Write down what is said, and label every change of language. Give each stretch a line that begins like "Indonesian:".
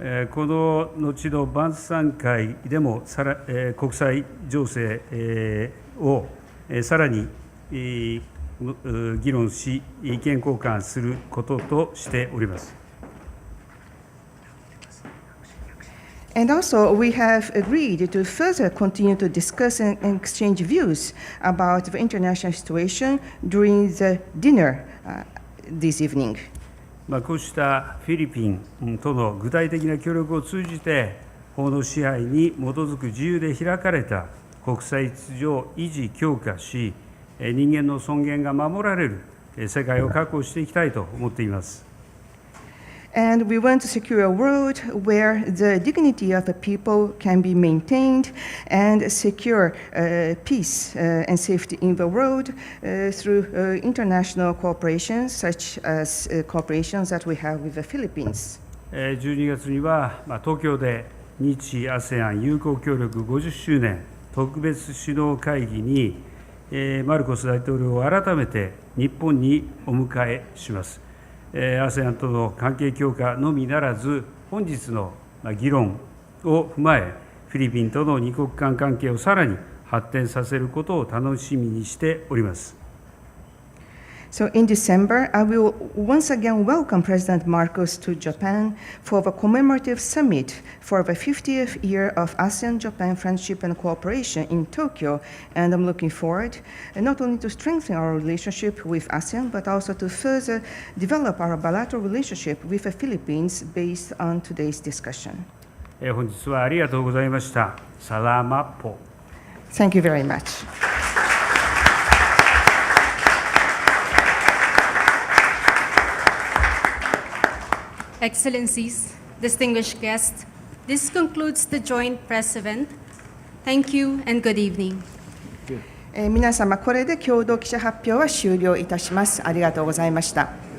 Japanese: この後の晩餐会でも国際情勢をさらに議論し、意見交換することとしております。
English: And also, we have agreed to further continue to discuss and exchange views about the international situation during the dinner this evening.
Japanese: こうしたフィリピンとの具体的な協力を通じて、法の支配に基づく自由で開かれた国際秩序を維持・強化し、人間の尊厳が守られる世界を確保していきたいと思っています。
English: And we want to secure a world where the dignity of the people can be maintained and secure peace and safety in the world through international cooperations, such as cooperations that we have with the Philippines.
Japanese: 12月には東京で日 ASEAN 友好協力50周年特別首脳会議にマルコス大統領を改めて日本にお迎えします。 ASEAN との関係強化のみならず、本日の議論を踏まえ、フィリピンとの二国間関係をさらに発展させることを楽しみにしております。
English: So in December, I will once again welcome President Marcos to Japan for the commemorative summit for the 50th year of ASEAN-Japan Friendship and Cooperation in Tokyo, and I'm looking forward not only to strengthen our relationship with ASEAN, but also to further develop our bilateral relationship with the Philippines based on today's discussion.
Japanese: 本日はありがとうございました。
Filipino: サラマポ。
English: Thank you very much. Excellencies, distinguished guests, this concludes the joint press event. Thank you and good evening.
Japanese: 皆様、これで共同記者発表は終了いたします。ありがとうございました。